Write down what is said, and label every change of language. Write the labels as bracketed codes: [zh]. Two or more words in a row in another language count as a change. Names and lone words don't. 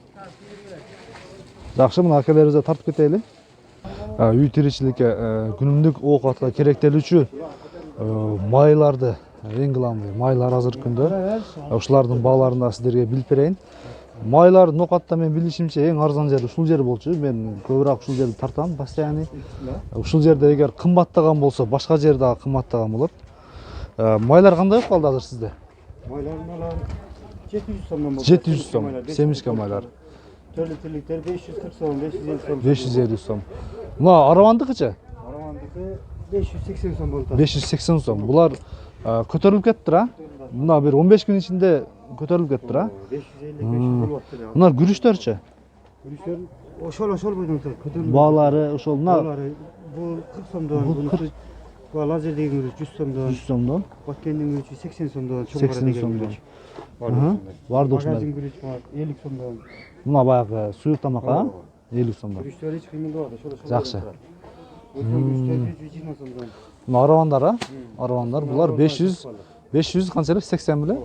[ky] Жакшы, мына акелерибизге тартып кетели. Үй тиричиликке күнүмдүк оокатка керектелүүчү майларды, эң кыламдуу майлар азыркы күндө. Ушулардын бааларын да сиздерге билип берейин. Майлар ноокатта мен билишимче эң арзан жери ушул жер болчу. Мен көбүрөөк ушул жерди тартам, постоянный. Ушул жерде эгер кымбаттаган болсо, башка жер дагы кымбаттаган болот. Майлар кандай болуп калды азыр сизде? Mailar 700 somdan boldu. 700 сом, семишка майлар. 4 litrlikler 540 som, 550 som. 550 сом. Мына аравандыкычы? Aravandaki 580 som boldu. 580 сом. Булар көтөрүлүп кеттир, а? Мына бир 15 күн ичинде көтөрүлүп кеттир, а? 550-500 болуп атты. Мына күрүчтөрчү? Күрүшөр ошол бойдон көтөрүлүп. Баалары ошол мына бул 40 somdan, бул 40 bu lazer деген күрүч 100 somdan. 100 сомдон. Batkendin күрүчү 80 somdan, 80 сомдон. Барды ушундай. Магазин күрүч бар 50 somdan. Мына баягы суюк тамакка 50 сомдон. Күрүчтөр эч кыймылдабады, ошол. Жакшы. Күрүчтөр 120 somdan. Мына аравандар, а? Аравандар булар 500 канча эле 80 беле?